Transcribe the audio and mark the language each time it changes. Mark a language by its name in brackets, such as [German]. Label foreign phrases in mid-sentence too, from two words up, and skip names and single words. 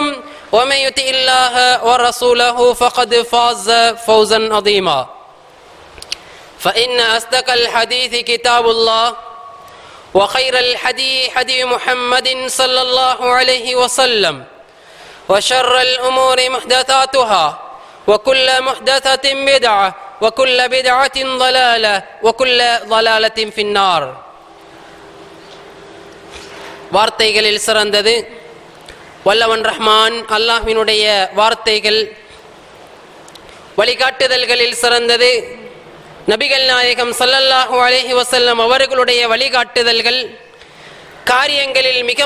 [Arabic] ومن يطع الله ورسوله فقد فاز فوزا عظيما فإن أصدق الحديث كتاب الله وخير الحديث حديث محمد صلى الله عليه وسلم وشر الأمور محدثاتها وكل محدثة بدعة وكل بدعة ضلالة وكل ضلالة في النار [Tamil] வார்த்தைகளில் சிறந்தது வல்லவன் ரஹ்மான் அல்லாஹ்வினுடைய வார்த்தைகள் வழிகாட்டுதல்களில் சிறந்தது நபிகள் நாயகம் [Arabic] صلى الله عليه وسلم [Tamil] அவர்களுடைய வழிகாட்டுதல்கள் காரியங்களில் மிக